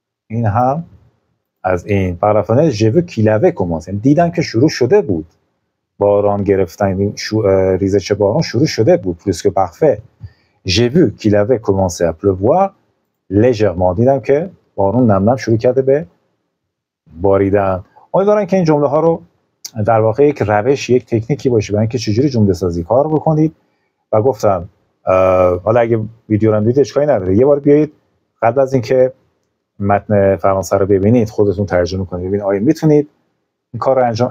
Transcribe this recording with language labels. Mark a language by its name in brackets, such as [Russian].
[Persian] این هم از این پرافونه [French] j'ai vu qu'il avait commencé، [Persian] دیدم که شروع شده بود باران گرفتن، ریزش باران شروع شده بود. [French] plus que parfait. j'ai vu qu'il avait commencé à pleuvoir légèrement. [Persian] دیدم که بارون نم نم شروع کرده به باریدن. امیدوارم که این جمله ها رو در واقع یک روش، یک تکنیکی باشه برای اینکه چجوری جمله سازی کار بکنید. و گفتم حالا اگه ویدیو رو دیدید اشکالی نداره، یه بار بیایید قبل از اینکه متن فرانسه رو ببینید خودتون ترجمه کنید، ببینید آیا میتونید این کار رو انجام.